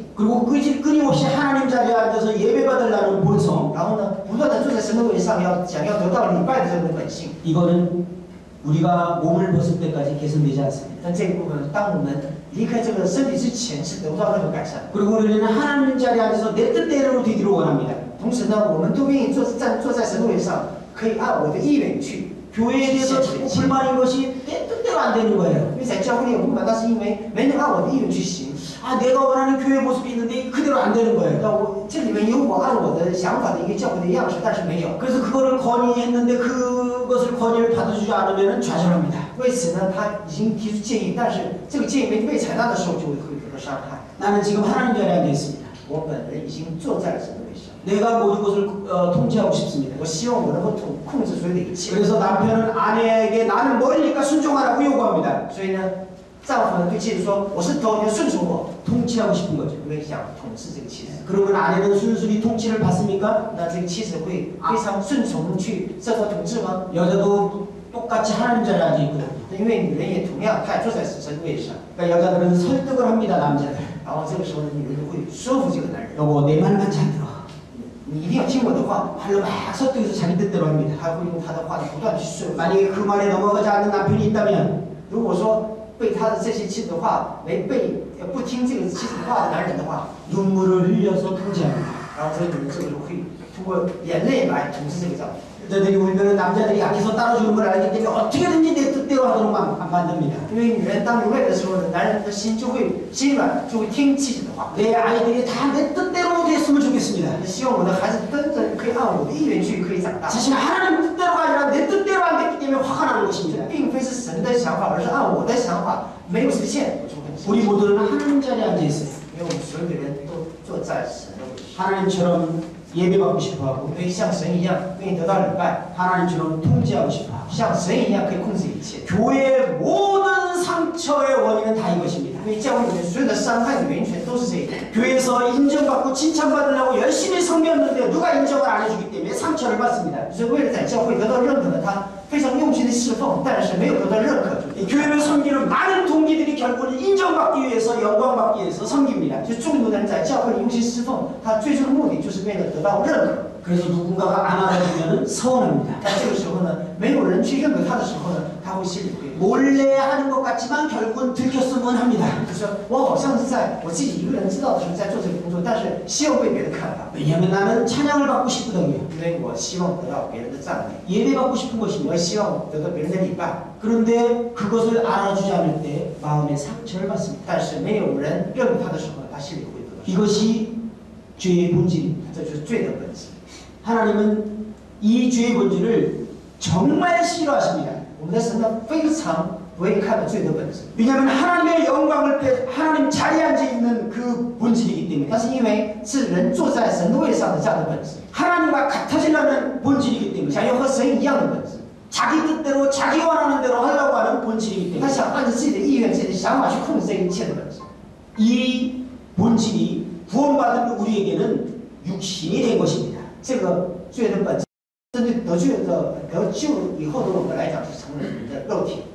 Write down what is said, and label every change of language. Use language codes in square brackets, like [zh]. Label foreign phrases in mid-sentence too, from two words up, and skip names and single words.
[ko] 그리고 끊임없이 하나님 자리에 앉아서 예배받으려는 본성, [zh] 然后呢，不断的坐在神的位置上，想要得到礼拜的这个本性。 [ko] 이거는 우리가 몸을 벗을 때까지 개선되지 않습니다. [zh] 但这一部分，当我们离开这个身体之前，是得不到任何改善。 [ko] 그리고 우리는 하나님 자리에 앉아서 내 뜻대로 되기를 원합니다. [zh] 同时呢，我们都愿意坐在神的位置上，可以按我的意愿去。 [ko] 교회에 대해서 자꾸 불만인 것이 내 뜻대로 안 되는 거예요. [zh] 因为在教会里有不满，那是因为没能按我的意愿去行。 [ko] 아 내가 원하는 교회 모습이 있는데 그대로 안 되는 거예요. [zh] 那我这里面有我按我的想法的一个教会的样式，但是没有。 [ko] 그래서 그거를 건의했는데 그것을 건의를 받아주지 않으면 좌절합니다. [zh] 为此呢，他已经提出建议，但是这个建议没被采纳的时候，就会得到伤害。 [ko] 나는 지금 하나님 자리에 앉아 있습니다. [zh] 我本人已经坐在了神的位上， [ko] 내가 모든 것을 통제하고 싶습니다. [zh] 我希望我能够控制所有的一切。 [ko] 그래서 남편은 아내에게 나는 머리니까 순종하라고 요구합니다. [zh] 所以呢，丈夫呢对妻子说：“我是头，你要顺从我。 [ko] 통치하고 싶은 거죠. [zh] 因为想统治这个妻子。 [ko] 그러면 아내는 순순히 통치를 받습니까? [zh] 那这个妻子会非常顺从去受到统治吗？ [ko] 여자도 똑같이 하나님 자리에 앉아 있거든요. [zh] 因为女人也同样，她也坐在神的位上。 [ko] 그러니까 여자들은 설득을 합니다, 남자들. [zh] 然后这个时候呢，女人会说服这个男人， [ko] 여보 내 말만 잘 들어. [zh] 你一定要听我的话。 [ko] 말로 막 설득해서 자기 뜻대로 합니다. [zh] 他会用他的话不断去说服。 [ko] 만약에 그 말에 넘어가지 않는 남편이 있다면 [zh] 如果说被他的这些妻子的话不听这个妻子的话的男人的话， [ko] 눈물을 흘려서 통제합니다. [zh] 然后这个女人这个时候会通过眼泪来统治这个丈夫。 [ko] 여자들이 울면 남자들이 약해서 따라주는 걸 알기 때문에 어떻게든지 내 뜻대로 하도록 만듭니다. [zh] 因为女人当流泪的时候呢，男人的心就会心软，就会听妻子的话。 [ko] 내 아이들이 다 내 뜻대로 됐으면 좋겠습니다. [zh] 希望我的孩子真的可以按我的意愿去可以长大。 [ko] 사실 하나님 뜻대로가 아니라 내 뜻대로 안 됐기 때문에 화가 나는 것입니다. [zh] 并非是神的想法，而是按我的想法没有实现，我就很生 [ko] 우리 [zh] 气。 [ko] 모두는 하나님 자리에 앉아 있어요. [zh] 因为我们所有的人都坐在神的位上， [ko] 하나님처럼 예배받고 싶어하고 [zh] 可以像神一样愿意得到礼拜， [ko] 하나님처럼 통제하고 싶어하고 [zh] 像神一样可以控制一切。 [ko] 교회의 모든 상처의 원인은 다 이것입니다. [zh] 因为教会里面所有的伤害的源泉都是这一点。 [ko] 교회에서 인정받고 칭찬받으려고 열심히 섬겼는데 누가 인정을 안 해주기 때문에 상처를 받습니다. [zh] 所以为了在教会得到认可呢，他非常用心的侍奉，但是没有得到认可。 [ko] 이 교회를 섬기는 많은 동기들이 결국은 인정받기 위해서 영광받기 위해서 섬깁니다. [zh] 就众多的人在教会里用心侍奉，他最终的目的就是为了得到认可。 [ko] 그래서 누군가가 안 알아주면 서운합니다. [zh] 但这个时候呢，没有人去认可他的时候呢，他会心里会 [ko] 몰래 하는 것 같지만 결국은 들켰으면 합니다. [zh] 就是我好像是在我自己一个人知道的时候在做这个工作，但是希望被别人看到， [ko] 왜냐하면 나는 찬양을 받고 싶거든요. [zh] 因为我希望得到别人的赞美， [ko] 예배받고 싶은 [zh] 我 [ko] 것입니다. [zh] 也希望得到别人的礼拜。 [ko] 그런데 그것을 알아주지 않을 때 마음에 상처를 받습니다. [zh] 但是没有人认可他的时候呢，他心里会得到伤害。 [ko] 이것이 죄의 본질입니다. [zh] 这就是罪的本质。 [ko] 하나님은 이 죄의 본질을 정말 싫어하십니다. [zh] 我们的神呢，非常不会看到罪的本质， [ko] 왜냐하면 하나님의 영광을 하나님 자리에 앉아 있는 그 본질이기 때문에 [zh] 那是因为是人坐在神的位上的这样的本质， [ko] 하나님과 같아지려는 본질이기 때문에 [zh] 想要和神一样的本质， [ko] 자기 뜻대로 자기 원하는 대로 하려고 하는 본질이기 [zh] 他 [ko] 때문에 [zh] 想按照自己的意愿、自己的想法去控制这一切的本质。 [ko] 이 본질이 구원받은 우리에게는 육신이 된 것입니다. [zh] 这个罪的本质，针对得救以后的我们来讲，是成为人的肉体。